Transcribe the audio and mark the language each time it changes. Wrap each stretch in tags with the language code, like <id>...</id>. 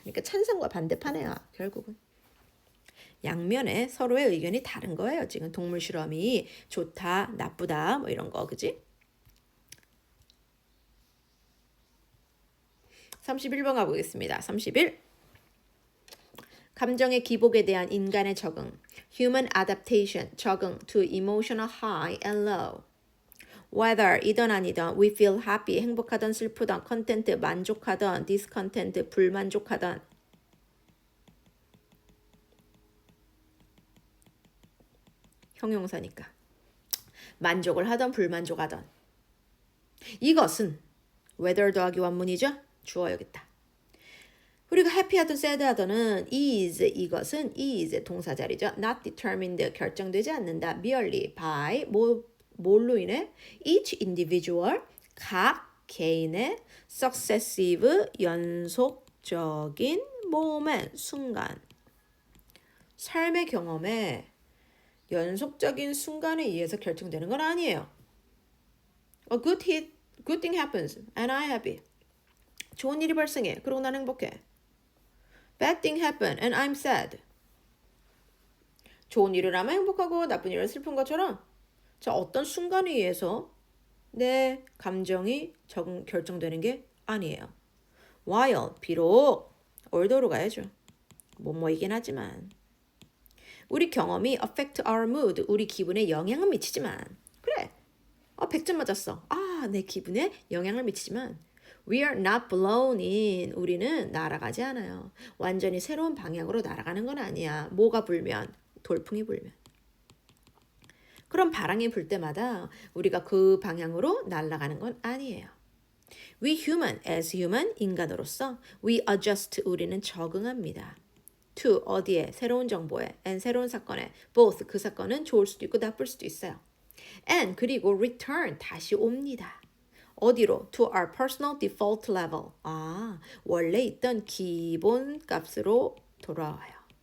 <ko>그러니까 찬성과 반대파네요. 결국은. 양면에 서로의 의견이 다른 거예요. 지금 동물 실험이 좋다, 나쁘다 뭐 이런 거 그지? 31번 가보겠습니다. 31. 감정의 기복에 대한 인간의 적응.</ko> <en>Human adaptation,</en> <ko>적응</ko> <en>to emotional high and low.</en> <ko>Whether 이던 아니던,</ko> <en>we feel happy,</en> <ko>행복하던 슬프던, content, 만족하던, discontent, 불만족하던. 형용사니까. 만족을 하던 불만족하던. 이것은 whether 더하기 완문이죠? 주어 여기 있다. 우리가 happy하든 sad하든은 is 이것은 is 동사자리죠.</ko> <en>not determined</en> <ko>결정되지 않는다.</ko> <en>merely by</en> <ko>뭘로 인해?</ko> <en>each individual</en> <ko>각 개인의</ko> <en>successive</en> <ko>연속적인 moment 순간 삶의 경험에 연속적인 순간에 의해서 결정되는 건 아니에요.</ko> <en>A good thing happens and I'm happy.</en> <ko>좋은 일이 발생해. 그리고 난 행복해.</ko> <en>Bad thing happen and I'm sad.</en> <ko>좋은 일을 하면 행복하고 나쁜 일을 슬픈 것처럼 자 어떤 순간에 의해서 내 감정이 결정되는 게 아니에요. While 비록 올더로 가야죠. 뭐이긴 하지만 우리 경험이</ko> <en>affect our mood</en> <ko>우리 기분에 영향은 미치지만 그래 100점 맞았어. 내 기분에 영향을 미치지만</ko> <en>We are not blown in.</en> <ko>우리는 날아가지 않아요. 완전히 새로운 방향으로 날아가는 건 아니야. 뭐가 불면? 돌풍이 불면. 그럼 바람이 불 때마다 우리가 그 방향으로 날아가는 건 아니에요.</ko> <en>We human, as human,</en> <ko>인간으로서</ko> <en>we adjust,</en> <ko>우리는 적응합니다. To, 어디에? 새로운 정보에 and 새로운 사건에 both, 그 사건은 좋을 수도 있고 나쁠 수도 있어요. And, 그리고</ko> <en>return,</en> <ko>다시 옵니다. 어디로?</ko> <en>To our personal default level.</en> <ko>원래 있던 기본 값으로 돌아와요.</ko>